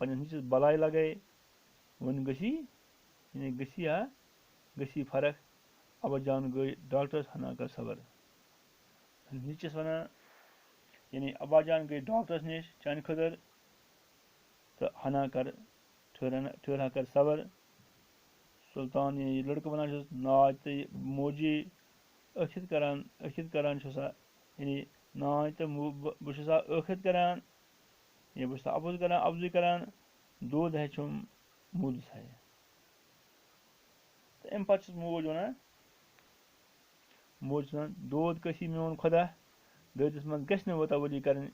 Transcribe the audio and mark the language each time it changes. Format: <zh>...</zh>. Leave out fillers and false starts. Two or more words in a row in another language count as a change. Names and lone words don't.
<ks>پنٛنِس نیٚچوِس بَلاے لَگے وۄنۍ گٔژھی یعنی گٔژھی فرق ابا جان گٔے ڈاکٹرس ہنا کر صبر نیٚچوِس وَنان یعنی ابا جان گٔے ڈاکٹرس نِش چانہِ خٲطرٕ تہٕ ہنا کر</ks> <ur>ٹھہرا کر</ur> <ks>صبر سُلطان یعنی لٔڑکہٕ وَنان چھُس ناے تہٕ موجی ٲخِت کران چھُ سا یعنی ناے تہٕ بہٕ چھُس ٲخِت کران یا بہٕ چھُس اَپزُے کران دود ہے چھُم موٗدس ہے تہٕ اَمہِ پَتہٕ چھُس موج وَنان دود کٲسی میون خۄدا دٲدِس منٛز گژھِ نہٕ وَتاوٲلی کَرٕنۍ</ks>